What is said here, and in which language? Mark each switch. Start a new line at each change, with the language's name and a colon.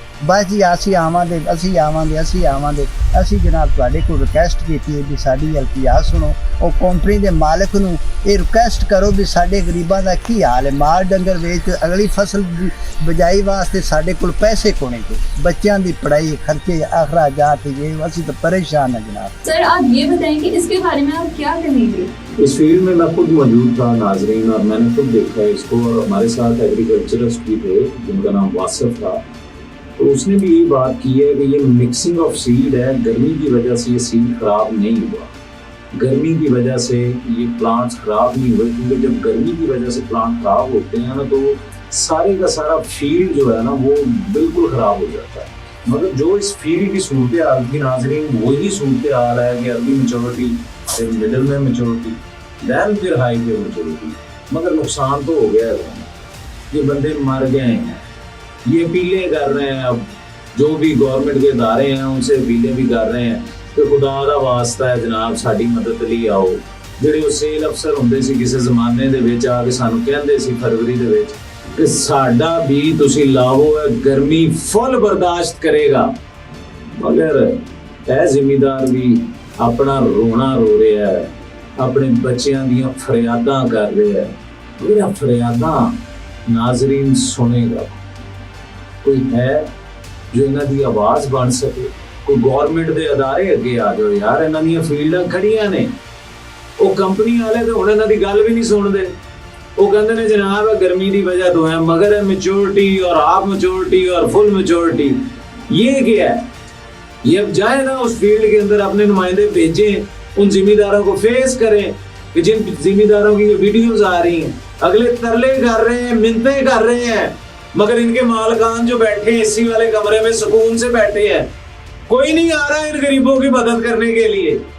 Punjabi: ਬਸ ਜੀ ਅਸੀਂ ਆਵਾਂਗੇ ਅਸੀਂ ਜਨਾਬ ਤੁਹਾਡੇ ਕੋਲ ਰਿਕੁਐਸਟ ਕੀਤੀ ਹੈ ਵੀ ਸਾਡੀ ਇਲਤਿਜਾ ਸੁਣੋ। ਉਹ ਕੰਪਨੀ ਦੇ ਮਾਲਕ ਨੂੰ ਇਹ ਰਿਕੁਐਸਟ ਕਰੋ ਵੀ ਸਾਡੇ ਗਰੀਬਾਂ ਦਾ ਕੀ ਹਾਲ ਹੈ, ਮਾਲ ਡੰਗਰ ਵੇਚ ਅਗਲੀ ਫਸਲ ਬਜਾਈ ਵਾਸਤੇ ਸਾਡੇ ਕੋਲ ਪੈਸੇ ਕੋਨੇ ਤੇ, ਬੱਚਿਆਂ ਦੀ
Hindi: पढ़ाई खर्चे अखराजात ये ਅਸੀਂ तो परेशान है जनाब। सर, आप ये बताएं कि इसके बारे में आप क्या कहेंगे? इस फील्ड में मैं खुद मौजूद था नाजरीन, और मैंने खुद देखा है इसको। और हमारे साथ एग्रीकल्चरिस्ट भी थे जिनका नाम वासिफ था, तो उसने भी यही बात की है कि ये मिक्सिंग ऑफ सीड है। गर्मी की वजह से ये सीड खराब नहीं हुआ, गर्मी की वजह से ये प्लांट्स खराब नहीं हुए, क्योंकि जब गर्मी की वजह से प्लांट खराब होते हैं ना तो सारे का सारा फील्ड जो है ना वो बिल्कुल ख़राब हो जाता है। मगर जो इस फील्ड की सूरत हाल की नाजरीन वही सूरत हाल है कि अर्ली मेचोरिटी, फिर मिडल में मेचोरिटी, दैन फिर हाई पे मेचोरिटी। मगर नुकसान तो हो गया है, ये बंदे मर गए हैं, ये अपीलें कर रहे हैं। अब जो भी गवर्नमेंट के इदारे हैं उनसे अपीलें भी कर रहे हैं कि
Punjabi: खुदा दा वास्ता है जनाब साडी मदद ਲਈ आओ। ਜਿਹੜੇ ਉਹ ਸੇਲ ਅਫਸਰ ਹੁੰਦੇ ਸੀ ਕਿਸੇ ਜ਼ਮਾਨੇ ਦੇ ਵਿੱਚ ਆ ਕੇ ਸਾਨੂੰ ਕਹਿੰਦੇ ਸੀ ਫਰਵਰੀ ਦੇ ਵਿੱਚ ਕਿ ਸਾਡਾ ਵੀ ਤੁਸੀਂ ਲਾਓ, ਗਰਮੀ ਫੁੱਲ ਬਰਦਾਸ਼ਤ ਕਰੇਗਾ। ਮਗਰ ਇਹ ਜ਼ਿਮੀਦਾਰ ਵੀ ਆਪਣਾ ਰੋਣਾ ਰੋ ਰਿਹਾ ਹੈ, ਆਪਣੇ ਬੱਚਿਆਂ ਦੀਆਂ ਫਰਿਆਦਾਂ ਕਰ ਰਿਹਾ ਹੈ। ਇਹ ਫਰਿਆਦਾਂ ਨਾਜ਼ਰੀਨ ਸੁਣੇਗਾ,
Hindi: कोई है
Punjabi: ਜੋ ਇਹਨਾਂ ਦੀ ਆਵਾਜ਼ ਬਣ ਸਕੇ। ਕੋਈ ਗਵਰਨਮੈਂਟ ਦੇ ਅਦਾਰੇ ਅੱਗੇ ਆ ਜਾਓ ਯਾਰ, ਇਹਨਾਂ ਦੀਆਂ ਫੀਲਡਾਂ ਖੜੀਆਂ ਨੇ। ਉਹ ਕੰਪਨੀ ਵਾਲੇ ਤੇ ਹੁਣ ਇਹਨਾਂ ਦੀ ਗੱਲ ਵੀ ਨਹੀਂ ਸੁਣਦੇ।
Hindi: वो कहते हैं जनाब गर्मी की वजह तो है, मगर है मेच्योरिटी और हाफ मेच्योरिटी और फुल मेच्योरिटी। ये क्या है? ये अब जाए ना उस फील्ड के अंदर, अपने नुमाइंदे भेजें, उन जिम्मेदारों को फेस करें कि जिन जिम्मेदारों की वीडियोस आ रही हैं, अगले तरले कर रहे हैं, मिन्नतें कर रहे हैं, मगर इनके मालकान जो बैठे हैं एसी वाले कमरे में सुकून से बैठे हैं, कोई नहीं आ रहा इन गरीबों की मदद करने के लिए।